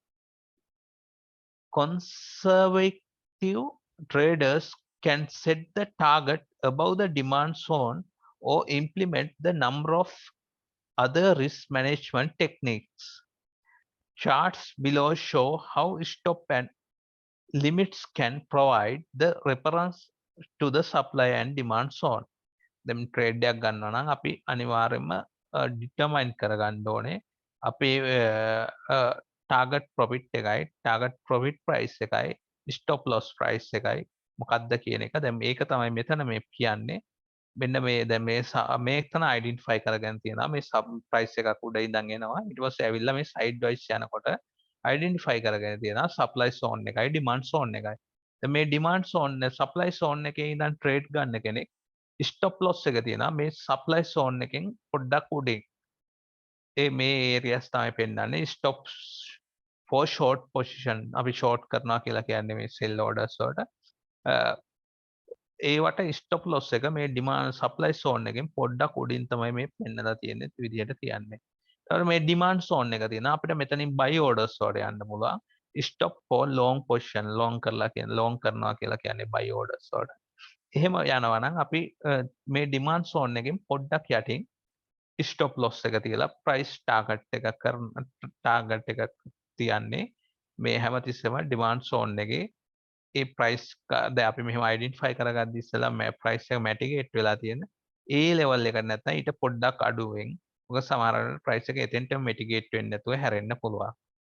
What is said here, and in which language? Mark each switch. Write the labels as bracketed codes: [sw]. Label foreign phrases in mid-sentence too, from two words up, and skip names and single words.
[en] Conservative traders can set the target above the demand zone or implement the number of other risk management techniques. Charts below show how stop and limits can provide the reference to the supply and demand zone. [si] දැන් ට්‍රේඩ් එකක් ගන්නවා නම් අපි අනිවාර්යයෙන්ම ඩිටර්මයින් කරගන්න ඕනේ අපේ [en] target profit [si] එකයි [en] target profit price [si] එකයි [en] stop loss price [si] එකයි මොකක්ද කියන එක. දැන් මේක තමයි මෙතන මේ කියන්නේ. මෙන්න මේ දැන් මේ එක්තන අයිඩෙන්ටිෆයි කරගෙන තියෙනවා මේ [en] sub price [si] එකක් උඩ ඉඳන් එනවා ඊට පස්සේ ඇවිල්ලා මේ [en] sideways [si] යනකොට අයිඩෙන්ටිෆයි කරගෙන තියෙනවා [en] supply zone [si] එකයි [en] demand zone [si] එකයි. දැන් මේ [en] demand zone supply zone [si] එකේ ඉඳන් ට්‍රේඩ් ගන්න කෙනෙක් [en] stop loss [si] එක තියෙනවා මේ [en] supply zone [si] එකෙන් පොඩ්ඩක් උඩින්. ඒ මේ areas තමයි පෙන්නන්නේ [en] stop for short position. [si] අපි short කරනවා කියලා කියන්නේ මේ [en] sell orders [si] වලට. ඒවට [en] stop loss [si] එක මේ [en] demand supply zone [si] එකෙන් පොඩ්ඩක් උඩින් තමයි මේ පෙන්නලා තියෙන්නේ විදිහට තියන්නේ. ඊට මේ [en] demand zone [si] එක තියෙනවා අපිට මෙතනින් [en] buy orders [si] වලට යන්න පුළුවන්. [en] stop for long position long [si] කරලා කියන long කරනවා කියලා කියන්නේ [en] buy orders [si] වලට. එහෙම යනවා නම් අපි මේ [en] demand zone [si] එකෙන් පොඩ්ඩක් යටින් [en] stop loss [si] එක තියලා [en] price target [si] එක කරන ටාගට් එක තියන්නේ මේ හැමතිස්සෙම [en] demand zone [si] එකේ ඒ ප්‍රයිස් දැන් අපි මෙහෙම අයිඩෙන්ටිෆයි කරගද්දි ඉස්සෙල්ලා මේ ප්‍රයිස් එක මැටිගේට් වෙලා තියෙන ඒ ලෙවල් එකට නැත්නම් ඊට පොඩ්ඩක් අඩුවෙන් මොකද සමහර වෙලාවට ප්‍රයිස් එක එතෙන්ට මැටිගේට් වෙන්නේ නැතුව හැරෙන්න පුළුවන්.